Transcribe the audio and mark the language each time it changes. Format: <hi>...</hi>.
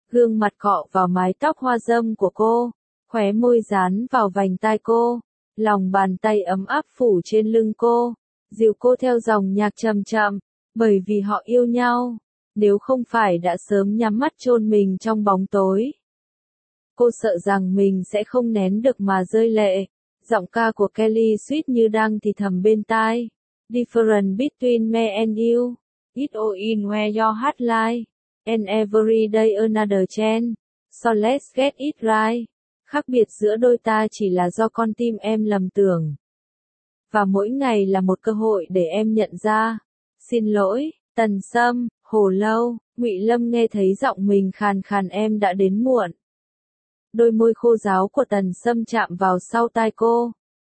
<vi>Gương mặt cọ vào mái tóc hoa râm của cô, khóe môi dán vào vành tai cô, lòng bàn tay ấm áp phủ trên lưng cô, dìu cô theo dòng nhạc chậm chậm, bởi vì họ yêu nhau, nếu không phải đã sớm nhắm mắt chôn mình trong bóng tối. Cô sợ rằng mình sẽ không nén được mà rơi lệ, giọng ca của Kelly suýt như đang thì thầm bên tai.</vi> <en>Difference between me and you, it all in where your heart lies. And every day another chance, so let's get it right.</en> <vi>Khác biệt giữa đôi ta chỉ là do con tim em lầm tưởng. Và mỗi ngày là một cơ hội để em nhận ra. Xin lỗi, Tần Sâm, Hồ Lâu, Ngụy Lâm nghe thấy giọng mình khàn khàn em đã đến muộn. Đôi môi khô ráo của Tần Sâm chạm vào sau tai cô.</vi>